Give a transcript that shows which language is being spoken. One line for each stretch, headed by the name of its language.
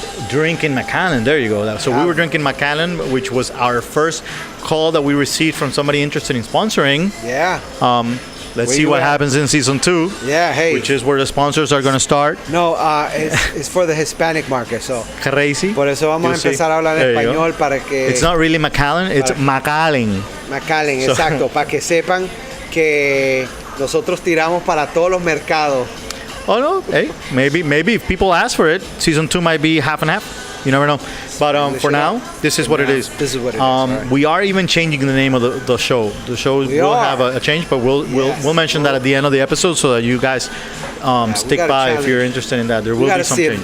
English: Drinking Macallan. There you go. So we were drinking Macallan, which was our first call that we received from somebody interested in sponsoring. Yeah. Let's see what happens in season 2. Yeah, hey. Which is where the sponsors are going to start. No, it's for the Hispanic market, so. Crazy.
Spanish: Por eso vamos a empezar a hablar en español para que.
English: It's not really Macallan, it's Macallan.
Spanish: Macallan, exacto, para que sepan que nosotros tiramos para todos los mercados.
English: Oh no, hey, maybe if people ask for it, season 2 might be half and half. You never know. But for now, this is what it is. This is what it is. Right. We are even changing the name of the show. The show will have a change, but we'll mention that at the end of the episode so that you guys stick by if you're interested in that. There will be some changes.